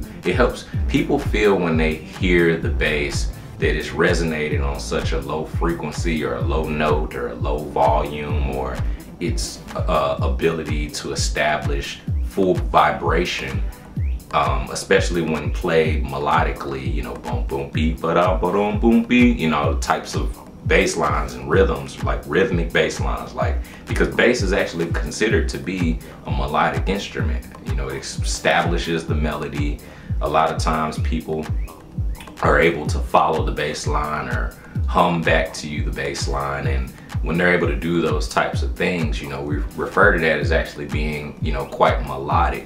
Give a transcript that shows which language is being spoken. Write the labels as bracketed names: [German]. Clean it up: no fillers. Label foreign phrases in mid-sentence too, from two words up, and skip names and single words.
[English] It helps people feel when they hear the bass that it's resonating on such a low frequency or a low note or a low volume, or its ability to establish full vibration, especially when played melodically, you know, boom boom beat ba da ba dum boom beat, you know, types of bass lines and rhythms, like rhythmic bass lines, like, because bass is actually considered to be a melodic instrument. You know, it establishes the melody. A lot of times people are able to follow the bass line or hum back to you the bass line, and when they're able to do those types of things, you know, we refer to that as actually being, you know, quite melodic.